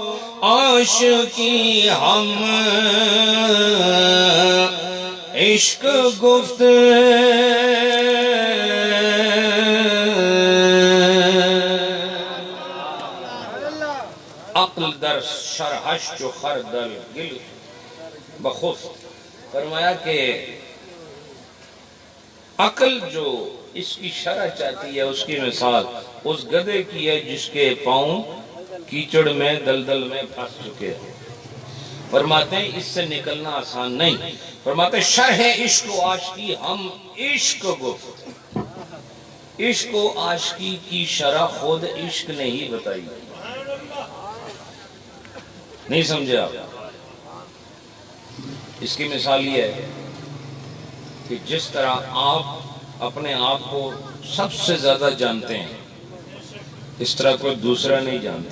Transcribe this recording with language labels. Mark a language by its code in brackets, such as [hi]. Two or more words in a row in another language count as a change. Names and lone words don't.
[fa] عاشقی ہم عشق گفت عقل در شرحش چو خر در گل بخفت. [ur] فرمایا کہ عقل جو اس کی شرح چاہتی ہے اس کی مثال اس گدھے کی ہے جس کے پاؤں کیچڑ میں دلدل میں پھنس چکے ہیں. فرماتے ہیں اس سے نکلنا آسان نہیں. فرماتے ہیں [fa] شرح عشق و عاشقی ہم عشق گفت. [ur] عشق و عاشقی کی شرح خود عشق نے ہی بتائی. نہیں سمجھے آپ؟ اس کی مثال یہ ہے کہ جس طرح آپ اپنے آپ کو سب سے زیادہ جانتے ہیں اس طرح کوئی دوسرا نہیں جانتا.